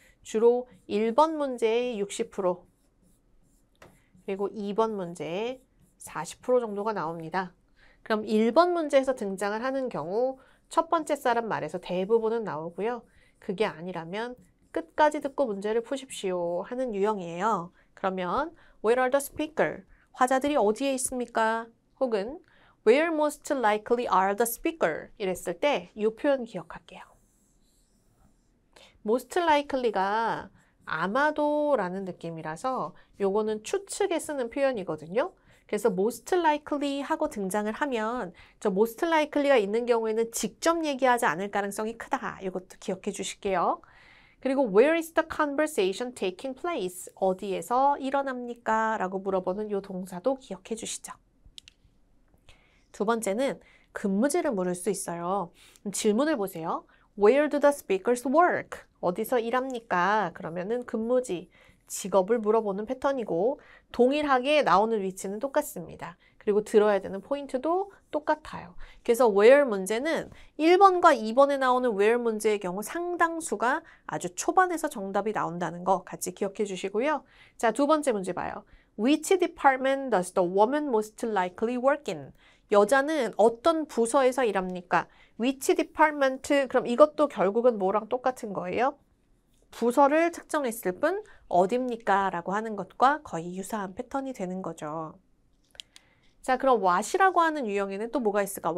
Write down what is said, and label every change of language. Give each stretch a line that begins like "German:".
Korean: 주로 1번 문제의 60%, 그리고 2번 문제에 40% 정도가 나옵니다. 그럼 1번 문제에서 등장을 하는 경우 첫 번째 사람 말에서 대부분은 나오고요. 그게 아니라면 끝까지 듣고 문제를 푸십시오 하는 유형이에요. 그러면
English: Where are the speaker?
Korean: 화자들이 어디에 있습니까? 혹은
English: Where most likely are the speaker?
Korean: 이랬을 때 이 표현 기억할게요. most likely가 아마도 라는 느낌이라서 요거는 추측에 쓰는 표현이거든요. 그래서 most likely 하고 등장을 하면 저 most likely가 있는 경우에는 직접 얘기하지 않을 가능성이 크다. 이것도 기억해 주실게요. 그리고
English: where is the conversation taking place?
Korean: 어디에서 일어납니까? 라고 물어보는 요 동사도 기억해 주시죠. 두 번째는 근무지를 물을 수 있어요. 질문을 보세요.
English: Where do the speakers work?
Korean: 어디서 일합니까? 그러면은 근무지, 직업을 물어보는 패턴이고 동일하게 나오는 위치는 똑같습니다. 그리고 들어야 되는 포인트도 똑같아요. 그래서 where 문제는 1번과 2번에 나오는 where 문제의 경우 상당수가 아주 초반에서 정답이 나온다는 거 같이 기억해 주시고요. 자, 두 번째 문제 봐요.
English: Which department does the woman most likely work in?
Korean: 여자는 어떤 부서에서 일합니까?
English: Which department?
Korean: 그럼 이것도 결국은 뭐랑 똑같은 거예요? 부서를 특정했을 뿐 어딥니까? 라고 하는 것과 거의 유사한 패턴이 되는 거죠. 자, 그럼 what이라고 하는 유형에는 또 뭐가 있을까?